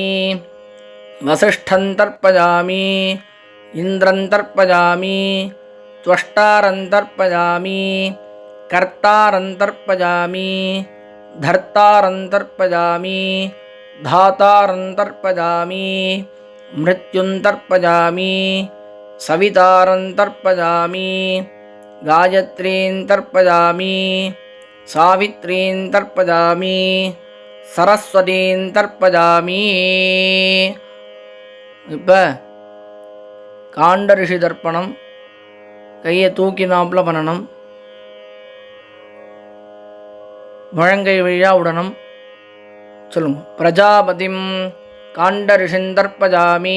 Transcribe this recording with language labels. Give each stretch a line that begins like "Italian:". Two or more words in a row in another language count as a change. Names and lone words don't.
Sanskrit: वसिष्ठं तर्पयामि इन्द्रं तर्पयामि त्वष्टारं तर्पयामि कर्तारं तर्पयामि धर्तारं तर्पयामि धातारं तर्पयामि मृत्युं तर्पयामि सवितारं तर्पयामि गायत्रीं तर्पयामि सावित्रीं तर्पयामि सरस्वतीं तर्पयामि.
Tamil: இப்போ காண்ட ரிஷி தர்ப்பணம். கையை தூக்கினாப்புல பண்ணணும். முழங்கை வழியாக விடணும்.
Sanskrit: சொல்லுங்க. प्रजापतिं काण्ड ऋषींस्तर्पयामि.